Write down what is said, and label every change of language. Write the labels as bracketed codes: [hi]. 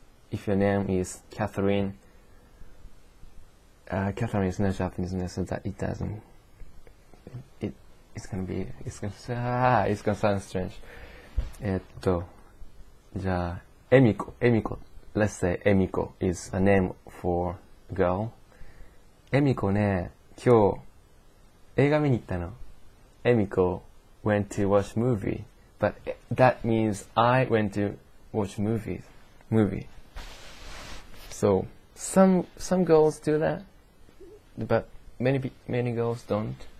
[en] If your name is Catherine, Catherine is not Japanese name, so that it doesn't. It's gonna sound strange. [ja] じゃあ、エミコ。 [en] Let's say エミコ is a name for girl. [ja] エミコね、今日映画見に行ったの。 [en] エミコ went to watch movie, but that means I went to watch movie. So some girls do that, but many girls don't.